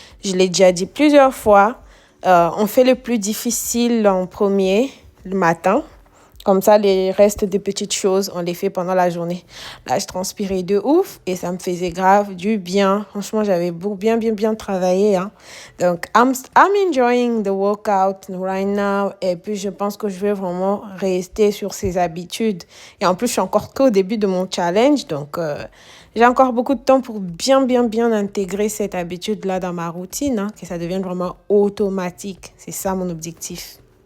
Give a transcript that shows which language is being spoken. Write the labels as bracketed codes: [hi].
[fr] Je l'ai déjà dit plusieurs fois. On fait le plus difficile en premier, le matin. Comme ça, les restes des petites choses, on les fait pendant la journée. Là, je transpirais de ouf et ça me faisait grave du bien. Franchement, j'avais bien travaillé. Hein. [en] Donc, I'm enjoying the workout right now. [fr] Et puis, je pense que je vais vraiment rester sur ces habitudes. Et en plus, je suis encore qu'au début de mon challenge. Donc, j'ai encore beaucoup de temps pour bien intégrer cette habitude-là dans ma routine. Hein, que ça devienne vraiment automatique. C'est ça mon objectif.